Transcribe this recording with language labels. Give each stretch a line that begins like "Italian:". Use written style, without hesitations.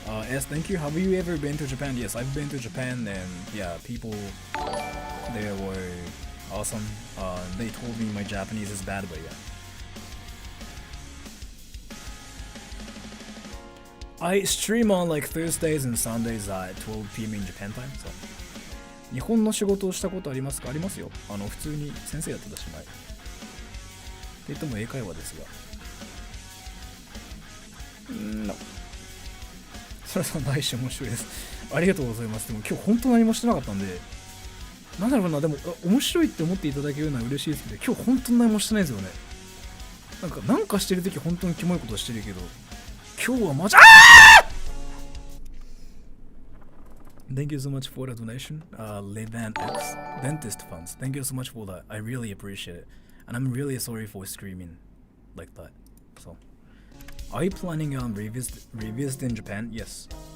English: Yes, thank you. Have you ever been to Japan? Yes, I've been to Japan, and yeah, people there were awesome. They told me my Japanese is bad, but yeah. I stream on like Thursdays and Sundays at 12 p.m. in Japan time, so.
Japanese: 日本の仕事をしたことありますか？ありますよ。普通に先生やってたし前。って言っても英会話ですが。
English: No。
Japanese: それさんないし面白いです。ありがとうございます。でも今日本当何もしてなかったんで。なんだろうな、でも面白いって思っていただけるのは嬉しいですけど、今日本当に何もしてないですよね。なんかしてるとき本当にキモいことしてるけど、今日はマジ
English: Thank you so much for the donation. Levan X Dentist Funds. Thank you so much for that. I really appreciate it. And I'm really sorry for screaming like that. So, are you planning on revisiting Japan? Yes.